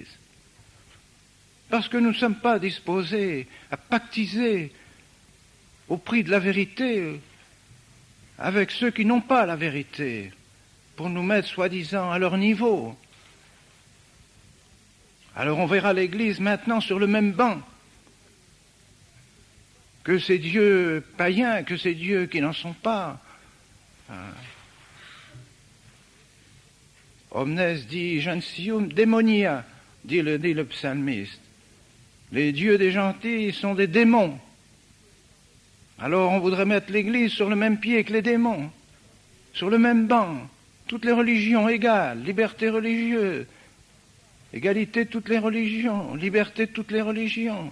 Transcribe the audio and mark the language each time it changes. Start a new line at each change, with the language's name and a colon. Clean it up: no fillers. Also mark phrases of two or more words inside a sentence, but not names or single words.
French: Parce que nous ne sommes pas disposés à pactiser au prix de la vérité avec ceux qui n'ont pas la vérité, pour nous mettre soi-disant à leur niveau. Alors on verra l'Église maintenant sur le même banc que ces dieux païens, que ces dieux qui n'en sont pas.
Latin: Omnes dit gentium démonia,
French: dit le psalmiste. Les dieux des gentils sont des démons. Alors on voudrait mettre l'Église sur le même pied que les démons, sur le même banc, toutes les religions égales, liberté religieuse, égalité de toutes les religions, liberté de toutes les religions.